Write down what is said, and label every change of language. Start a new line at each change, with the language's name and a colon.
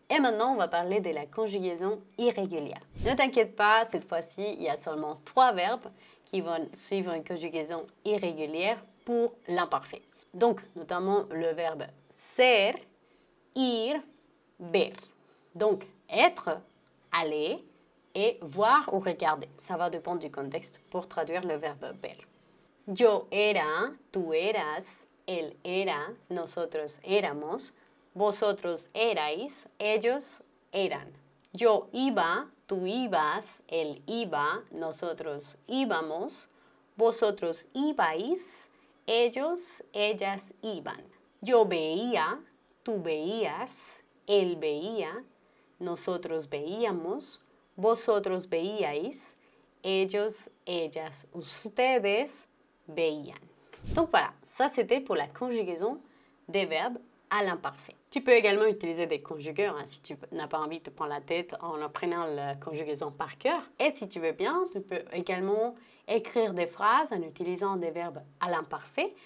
French: Et maintenant, on va parler de la conjugaison irrégulière. Ne t'inquiète pas, cette fois-ci, il y a seulement 3 verbes qui vont suivre une conjugaison irrégulière pour l'imparfait. Donc, notamment le verbe ser, ir, ver. Donc, être, aller, et voir ou regarder. Ça va dépendre du contexte pour traduire le verbe ver.
Spanish: Yo era, tú eras, él era, nosotros éramos, vosotros erais, ellos eran. Yo iba, tú ibas, él iba, nosotros íbamos, vosotros ibais, ellos, ellas iban. Yo veía, tú veías, él veía, nosotros veíamos, vosotros veíais, ellos, ellas, ustedes veían.
French: Donc voilà, ça c'était pour la conjugaison des verbes à l'imparfait. Tu peux également utiliser des conjugueurs si tu n'as pas envie de te prendre la tête en apprenant la conjugaison par cœur. Et si tu veux bien, tu peux également écrire des phrases en utilisant des verbes à l'imparfait.